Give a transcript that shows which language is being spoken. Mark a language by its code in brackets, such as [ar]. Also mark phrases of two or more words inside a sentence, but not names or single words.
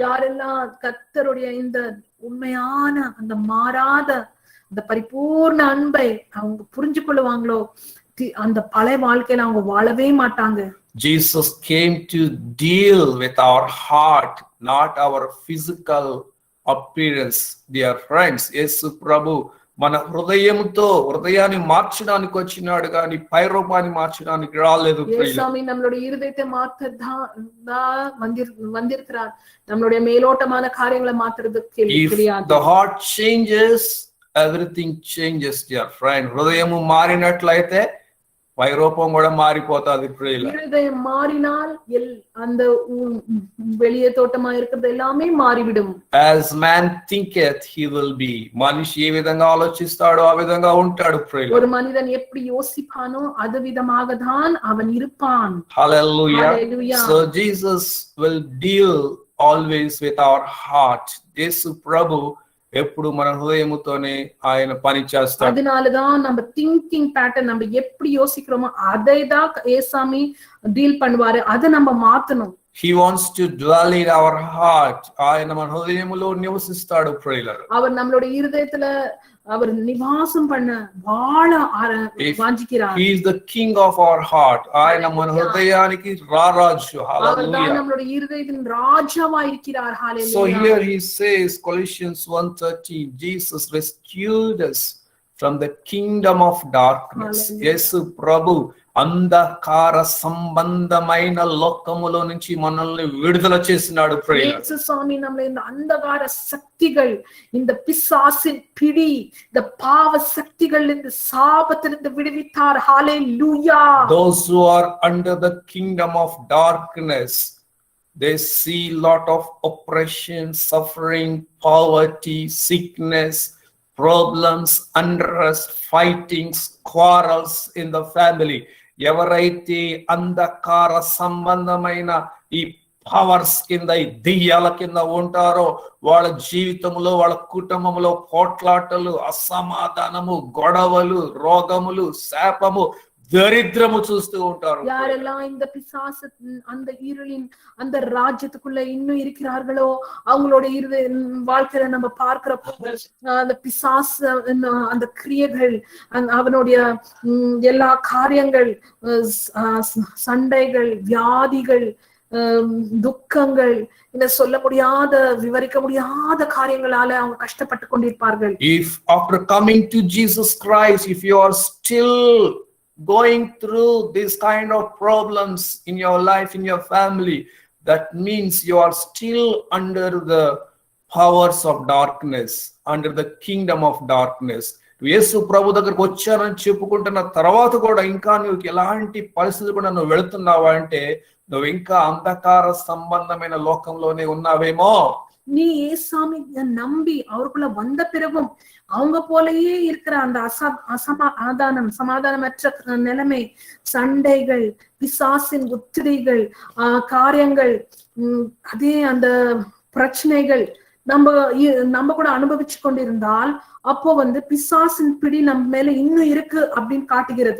[ta] யாரெல்லாம் கர்த்தருடைய இந்த உண்மையான அந்த மாறாத அந்த பரிபூர்ண அன்பை அவங்க புரிஞ்சு கொள்ளுவாங்களோ, அந்த பழைய வாழ்க்கையில அவங்க வாழவே மாட்டாங்க. [en] Jesus came to deal with our heart, not our physical appearance. Dear friends, [te] Yesu Prabhu మన హృదయాన్ని మార్చడానికి వచ్చినాడు కానీ పైరూపాన్ని మార్చడానికి రాలేదు. [ta] ஏசாமி நம்மளுடைய இருதயத்தை மாற்றதான் வந்திருக்கிறார். நம்மளுடைய மேலோட்டமான காரியங்களை மாற்றுறதுக்கு கிடையாது. [en] If the heart changes, everything changes, dear friend. [te] హృదయము మారినట్లయితే పైరూపం కూడా మారిపోతాది. [ta] இருதயம் மாறினால் அந்த வெளியே தோட்டமா இருக்கிறது எல்லாமே மாறிவிடும். [en] As man thinketh, he will be. [te] మనిషి ఏ విధంగా ఆలోచిస్తాడో ఆ విధంగా ఉంటాడు. [ta] ஒரு மனிதன் எப்படி யோசிப்பானோ அது விதமாக தான் அவன் இருப்பான். [en] Hallelujah. So Jesus will deal always with our heart. [te] యేసు ప్రభు ఎప్పుడు మన హృదయముతోనే ఆయన పని చేస్తాడు. [ta] அதனாலதான் நம்ம [en] thinking pattern, [ta] நம்ம எப்படி யோசிக்கிறோமோ அதை தான் ஏசாமி டீல் பண்ணுவாரு. அதை நம்ம மாத்தணும். [en] He wants to dwell in our heart. [te] ఆయన మన హృదయములో నివసిస్తాడు. [ta] அவர் நம்மளுடைய இருதயத்துல அவர் நிவாசம் பண்ண வாழ வாஞ்சிக்கிறார். [en] He is the king of our heart. [te] ఆయన మన హృదయానికి రారాజు. Hallelujah. [ta] நம்மளுடைய இருதயத்தின் ராஜாவா இருக்கிறார். Hallelujah. [en] So here he says, Colossians 1:13, Jesus rescued us from the kingdom of darkness. [te] యేసు ప్రభు అంధకార సంబంధమైన లోకములో నుంచి మనల్ని విడుదల చేసినాడు. యేసు స్వామి [ta] நம்மளை இந்த அந்தகார சக்திகள், இந்த பிசாசின் பிடி, இந்த பாவ சக்திகள், இந்த சாபத்திலிருந்து விடுவித்தார். Hallelujah. [en] Those who are under the kingdom of darkness, they see lot of oppression, suffering, poverty, sickness, problems, unrest, fightings, quarrels in the family. [te] ఎవరైతే అంధకార సంబంధమైన ఈ పవర్స్ కింద, ఈ దెయ్యాల కింద ఉంటారో వాళ్ళ జీవితంలో, వాళ్ళ కుటుంబంలో పోట్లాటలు, అసమాధానము, గొడవలు, రోగములు, శాపము, தரித்திரமு చూస్తూ ఉంటారు. [ta] யாரெல்லாம் இந்த பிசாசு அந்த இருளின் அந்த ராஜ்யத்துக்குள்ள இன்னும் இருக்கிறார்களோ அவங்களுடைய வாழ்க்கையில நம்ம பார்க்கிறப்போ அந்த பிசாசு அந்த கிரியைகள், அவனுடைய எல்லா காரியங்கள், சண்டைகள், வியாதிகள், துக்கங்கள், இந்த சொல்ல முடியாத, விவரிக்க முடியாத காரியங்களால அவங்க கஷ்டப்பட்டு கொண்டிருப்பார்கள். [en] If after coming to Jesus Christ, if you are still going through this kind of problems in your life, in your family, that means you are still under the powers of darkness, under the kingdom of darkness. [te] యేసు ప్రభు దగ్గరకు వచ్చానని చెప్పుకుంటున్న తర్వాత కూడా ఇంకా నువ్వు ఎలాంటి పరిస్థితి కూడా నువ్వు వెళుతున్నావా అంటే నువ్వు ఇంకా అంధకార సంబంధమైన లోకంలోనే ఉన్నావేమో. [ta] நீ ஏசாமி நம்பி அவருக்குள்ள வந்த பிறகும் அவங்க போலயே இருக்கிற அந்த சமாதானமற்ற நிலைமை, சண்டைகள், பிசாசின் உத்திரிகள், காரியங்கள், அதே அந்த பிரச்சனைகள் நம்ம கூட அனுபவிச்சு கொண்டிருந்தால் அப்போ பிசாசின் பிடி நம்ம மேல இன்னும் இருக்கு அப்படின்னு காட்டுகிறது.